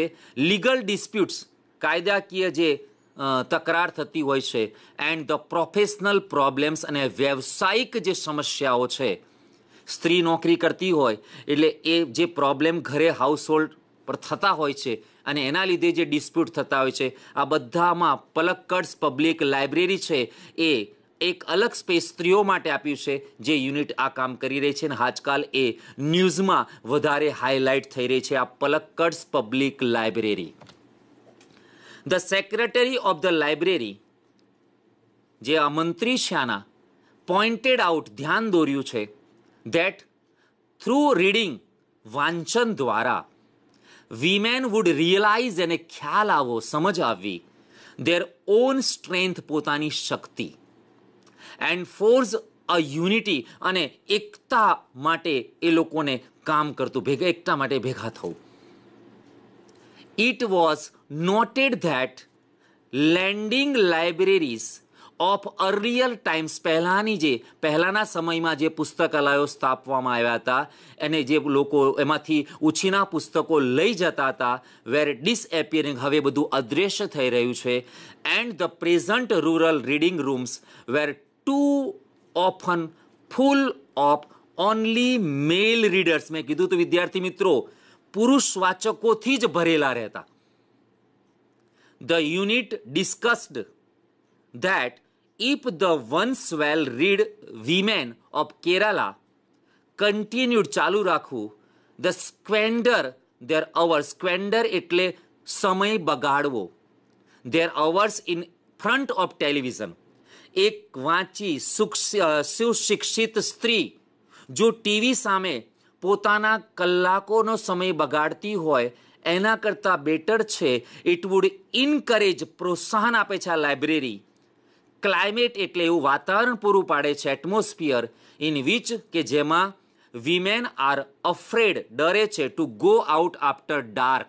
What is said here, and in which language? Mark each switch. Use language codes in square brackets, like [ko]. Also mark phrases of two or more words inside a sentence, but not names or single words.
[en] legal disputes, [gu] કાયદાકીય જે તકરાર થતી હોય છે, [en] and the professional problems, [gu] અને વ્યવસાયિક જે સમસ્યાઓ છે, સ્ત્રી નોકરી કરતી હોય એટલે એ જે પ્રોબ્લેમ ઘરે હાઉસહોલ્ડ પર થતા હોય છે અને એના લીધે જે ડિસ્પ્યુટ થતા હોય છે, આ બધામાં પલક્કડ્સ પબ્લિક લાઇબ્રેરી છે એ એક અલગ સ્પેસ સ્ત્રીઓ માટે આપ્યું છે, જે યુનિટ આ કામ કરી રહી છે. અને આજકાલ એ ન્યૂઝમાં વધારે હાઇલાઇટ થઈ રહી છે, આ પલક્કડ્સ પબ્લિક લાઇબ્રેરી. [en] the secretary of the library, [gu] જે આ મંત્રી છે આના, [en] pointed out, [gu] ધ્યાન દોર્યું છે, [en] that through reading, [gu] વાંચન દ્વારા, [en] women would realize, [gu] એને ખ્યાલ આવો, સમજ આવવી, [en] their own strength, [gu] પોતાની શક્તિ, [en] and force a unity, [gu] અને એકતા માટે એ લોકોને કામ કરતું, એકતા માટે ભેગા થવું. [en] It was noted that lending libraries of earlier times, [gu] પહેલાના સમયમાં જે પુસ્તકાલયો સ્થાપવામાં આવ્યા હતા અને જે લોકો એમાંથી ઉછીના પુસ્તકો લઈ જતા હતા, [en] were disappearing, [gu] હવે બધું અદૃશ્ય થઈ રહ્યું છે. [en] and the present rural reading rooms were too often full of only male readers. [gu] મેં કીધું તો વિદ્યાર્થી મિત્રો, પુરુષ વાચકોથી જ ભરેલા રહેતા. [en] The unit discussed that if the once well read women of Kerala continued [gu] ચાલુ રાખવું, [en] the squander their hours, squander [gu] એટલે સમય બગાડવો, [en] their hours in front of television. [gu] એક વાંચી સુશિક્ષિત સ્ત્રી જો ટીવી સામે પોતાના કલાકોનો સમય બગાડતી હોય એના કરતાં બેટર છે. [en] it would encourage, [gu] પ્રોત્સાહન આપે છે આ લાઇબ્રેરી. ક્લાઇમેટ એટલે એવું વાતાવરણ પૂરું પાડે છે, [en] atmosphere in which [gu] કે જેમાં [en] women are afraid, [gu] ડરે છે, [en] to go out after dark.